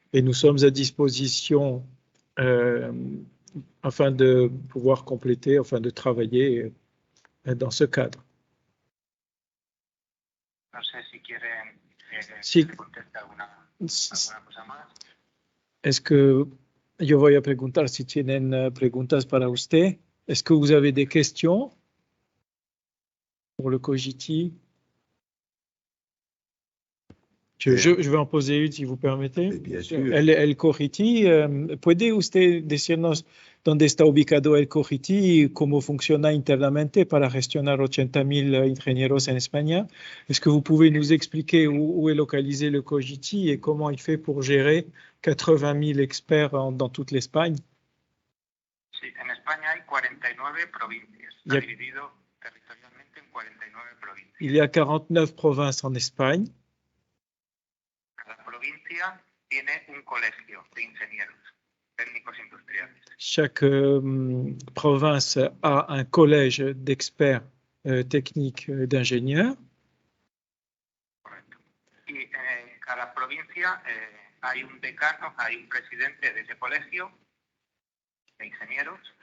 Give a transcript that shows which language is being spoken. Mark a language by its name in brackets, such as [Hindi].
[French] Et nous sommes à disposition afin de pouvoir compléter, afin de travailler dans ce cadre. [Spanish] No sé si quieren Sí. que conteste alguna cosa más. [French] Est-ce que [Spanish] yo voy a preguntar si tienen preguntas para usted? [French] Est-ce que vous avez des questions pour le COGITI? Je vais en poser une si vous permitez. Bien sûr. [Spanish] El COGITI, ¿puede usted decirnos dónde está ubicado el COGITI y cómo funciona internamente para gestionar 80.000 ingenieros en España? [French] Est-ce que vous pouvez nous expliquer où est localisé le COGITI et comment il fait pour gérer 80.000 experts dans toute l'Espagne? [Spanish] Sí, en España hay 49 provincias. Está dividido territorialmente en 49 provincias. [French] Il y a 49 provinces en Espagne. [Spanish] Cada provincia tiene un colegio de ingenieros técnicos industriales. [French] Chaque province a un collège d'experts techniques d'ingénieurs. [Spanish] Correcto. Y en cada provincia hay un decano, hay un presidente de ese colegio de ingenieros.